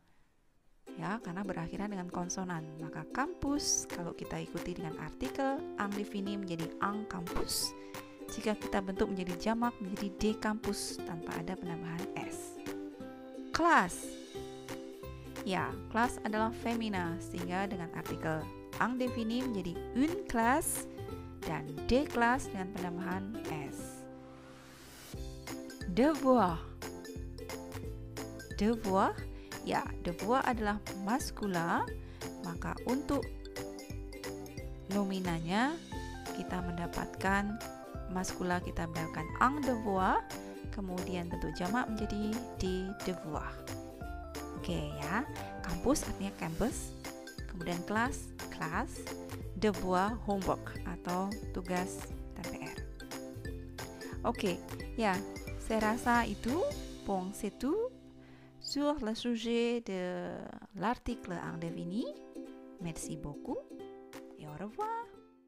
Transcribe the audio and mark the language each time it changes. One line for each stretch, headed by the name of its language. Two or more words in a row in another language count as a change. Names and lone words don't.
Indonesian: Ya, karena berakhiran dengan konsonan. Maka kampus kalau kita ikuti dengan artikel indefini menjadi
French: un campus.
Indonesian: Jika kita bentuk menjadi jamak menjadi
French: de campus
Indonesian: tanpa ada penambahan s. Kelas. Ya, kelas adalah femina sehingga dengan artikel indefini menjadi
French: une classe
Indonesian: dan
French: de classe
Indonesian: dengan penambahan s. Devoir. Devoir. Ya, devoir adalah maskula, maka untuk nominanya kita mendapatkan maskula, kita mendapatkan
French: un devoir,
Indonesian: kemudian bentuk jamak menjadi
French: de devoir.
Indonesian: Oke ya, kampus artinya campus, kemudian kelas, class, devoir, homework atau tugas TPR. Oke, ya, saya rasa itu
French: bon c'est tout sur le sujet de l'article indéfini. Merci beaucoup et au revoir.